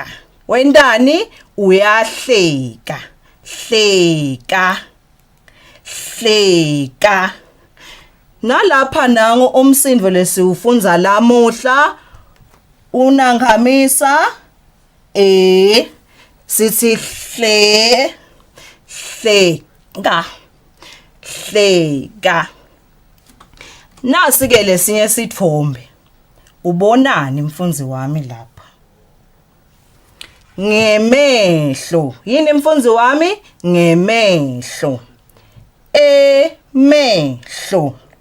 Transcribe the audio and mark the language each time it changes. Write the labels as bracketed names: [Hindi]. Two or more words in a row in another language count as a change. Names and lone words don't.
[Swati] Wendani uyahleka. Hleka. Hleka. Nalapha nangu umsindvo lesiufunza lamuhla unangamisa sithi hle hleka. Hleka. Nasi ke lesinye sithombe. Ubonani mfundzi wami lapha? Ngemehlo. Yini mfundzi wami? Ngemehlo. Emehlo.